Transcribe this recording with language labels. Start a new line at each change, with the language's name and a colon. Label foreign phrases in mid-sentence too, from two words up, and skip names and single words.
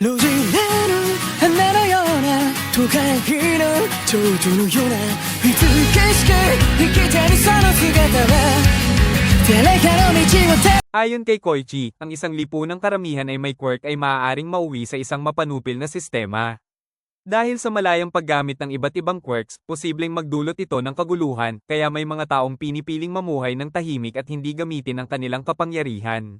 Japanese: 路地裏の花のような都会の長寿のような美しく生きてるその姿は誰かの道を
Filipino: Ayon kay Koichi, ang isang lipunang karamihan ay may quirk ay maaaring mauwi sa isang mapanupil na sistema. Dahil sa malayang paggamit ng iba't ibang quirks, posibleng magdulot ito ng kaguluhan, kaya may mga taong pinipiling mamuhay ng tahimik at hindi gamitin ang kanilang kapangyarihan.